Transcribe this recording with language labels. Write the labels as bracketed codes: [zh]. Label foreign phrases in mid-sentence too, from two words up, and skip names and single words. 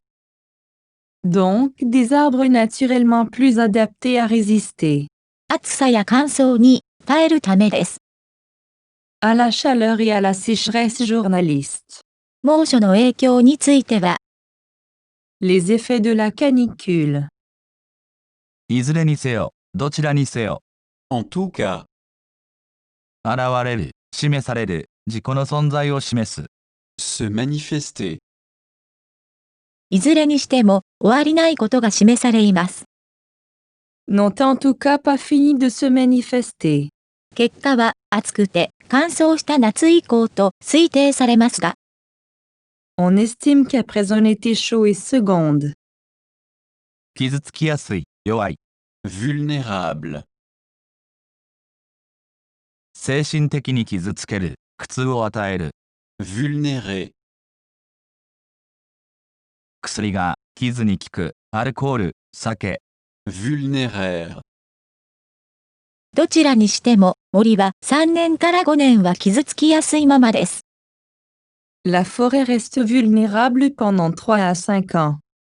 [fr] Donc, des arbres naturellement plus adaptés à résister. [ja] 暑さや乾燥に耐えるためです。 [fr] À la chaleur et à la sécheresse journaliste. [ja] 猛暑の影響については、 [fr] Les effets de la canicule. [ja] いずれにせよ、どちらにせよ。 [fr] En tout cas. [ja] 現れる、示される、自己の存在を示す。 [fr] Se manifester. [ja] いずれにしても終わりないことが示されます。 [fr] N'ont en tout cas pas fini de se manifester. [ja] 結果は暑くて乾燥した夏以降と推定されますが、 [fr] On estime qu'après un été chaud et seconde. [ja] 傷つきやすい、弱い。 [fr] Vulnérable. [ja] 精神的に傷つける、苦痛を与える。 [fr] Vulnérer. [ja] 薬が、傷に効く、アルコール、酒。 [fr] Vulnéraire. [ja] どちらにしても森は3年から5年は傷つきやすいままです。 [fr] La forêt reste vulnérable pendant 3 à 5 ans.